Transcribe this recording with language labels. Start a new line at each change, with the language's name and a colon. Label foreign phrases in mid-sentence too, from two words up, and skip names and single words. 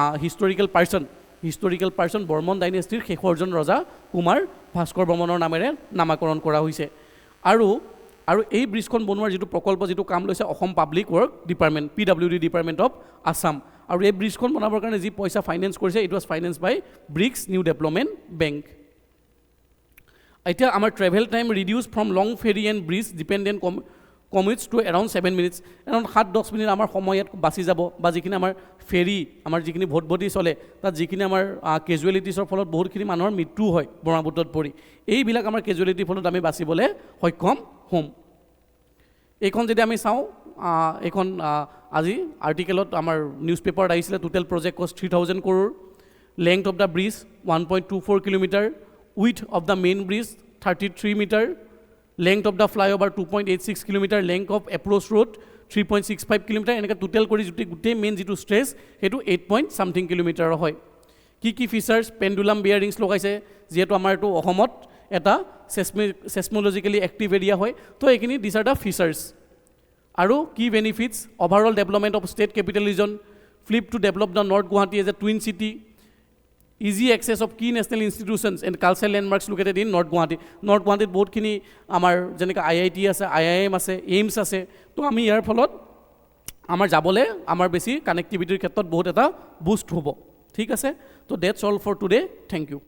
English: historical person
Assamese: বৰ্মন ডাইনেষ্টিৰ শেষৰজন ৰজা কুমাৰ ভাস্কৰ বৰ্মনৰ নামেৰে নামাকৰণ কৰা হৈছে আৰু এই ব্ৰিজখন বনোৱাৰ যেটো প্ৰকল্প যেটো কাম লৈছে অসম
English: public work department PWD department of Assam
Assamese: আৰু এই ব্ৰিজখন বনাবৰ কাৰণে যি পইচা ফাইনেন্স কৰিছে
English: it was financed by BRICS New Development Bank
Assamese: এতিয়া আমাৰ
English: travel time reduce from long ferry and bridge dependent commutes to around 7 minutes around 7-10
Assamese: মিনিট আমাৰ সময়ত বাছি যাব বা যিখিনি আমাৰ ফেৰী আমাৰ যিখিনি ভটভটি চলে তাত যিখিনি আমাৰ কেজুৱেলিটিছৰ ফলত বহুতখিনি মানুহৰ মৃত্যু হয় ব্ৰহ্মপুত্ৰত পৰি এইবিলাক আমাৰ কেজুৱেলিটিৰ ফলত আমি বাচিবলৈ সক্ষম হ'ম এইখন যদি আমি চাওঁ এইখন আজি আৰ্টিকেলত আমাৰ
English: news paper
Assamese: আহিছিলে
English: total project cost 3000 crore length of the bridge 1.24 kilometer width of the main bridge 33 meter length of the flyover 2.86 kilometer length of approach road
Assamese: 3.65 kilometer এনেকা টোটাল কৰি যদি গুটেই মেইন যেটো স্ট্ৰেচ হেতু 8.
English: something kilometer
Assamese: হয় কি
English: features pendulum bearings
Assamese: লগাইছে যেটো আমাৰ তো অসমত এটা
English: seismologically active area
Assamese: হয় তো এইখিনি
English: this are the features
Assamese: আৰু কি
English: benefits overall development of state capital region flip to develop the North Guwahati as a twin city easy access of key national institutions and cultural landmarks located in North Guwahati.
Assamese: North Guwahati বহুত খিনি আমাৰ যেনেকা IIT আছে IIM আছে AIMS আছে তো আমি ইয়াৰ ফলত আমাৰ যাবলে আমাৰ বেছি কানেক্টিভিটিৰ ক্ষেত্ৰত বহুত এটা বুষ্ট হ'ব ঠিক আছে তো
English: that's all for today thank you